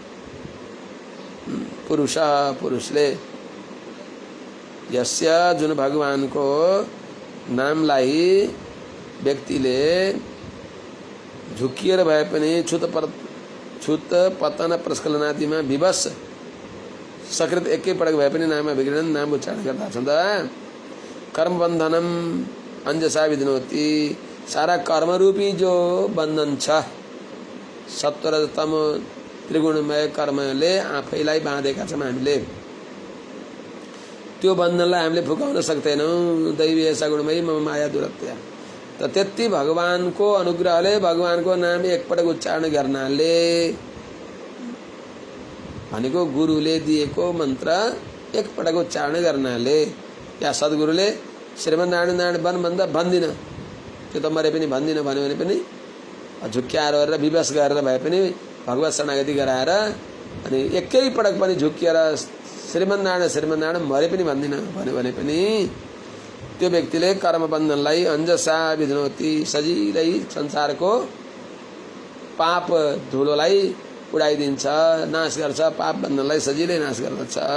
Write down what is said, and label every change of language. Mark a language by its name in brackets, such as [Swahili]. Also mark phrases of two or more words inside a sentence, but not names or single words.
[Nepali] पुरुषले यस्य जुन भगवानको नामलाई व्यक्तिले झुक्किएर भए पनि छुत पतन प्रस्खलनादिमा विवश सकृत एकै पटक भए पनि नाममा विगृणन् नाम उच्चारण गर्दा छन् त [Sanskrit] कर्म बन्धनम अंजसा विधिनोति। [Nepali] सारा कर्मरूपी जो बन्धन छ सत्वरजतम त्रिगुणमय कर्मले आफैलाई बाँधेका छौँ हामीले, त्यो बन्धनलाई हामीले फुकाउन सक्दैनौँ। [Sanskrit] दैवी ऐसा गुणमयी मम माया दुरत्या। [Nepali] त त्यति भगवानको अनुग्रहले भगवानको नाम एकपटक उच्चारण गर्नाले भनेको गुरुले दिएको मन्त्र एकपटक उच्चारण गर्नाले या सद्गुरुले श्रीमन्नारायण नारायण बन भन्दा भन्दिनँ त्यो त मरे पनि भन्दिनँ भन्यो भने पनि झुक्क्याएर गरेर विवश गरेर भए पनि भगवत शरणागति गराएर अनि एकै पटक पनि झुक्किएर श्रीमन्नारायण मरे पनि भन्दिनँ भन्यो भने पनि त्यो व्यक्तिले कर्मबन्धनलाई [Sanskrit] अंजसा विधिनोति, [Nepali] सजिलै संसारको पाप धुलोलाई उडाइदिन्छ, नाश गर्छ, पाप बन्धनलाई सजिलै नाश गर्दछ।